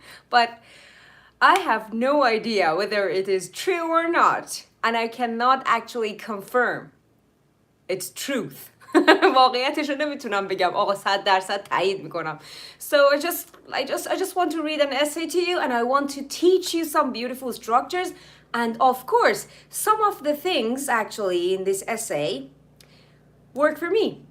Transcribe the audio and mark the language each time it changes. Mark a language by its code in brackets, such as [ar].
[en] But I have no idea whether it is true or not, and I cannot actually confirm its truth. [fa] واقعیتش رو نمیتونم بگم آقا 100% تایید میکنم. [en] So I just want to read an essay to you, and I want to teach you some beautiful structures, and of course some of the things actually in this essay work for me.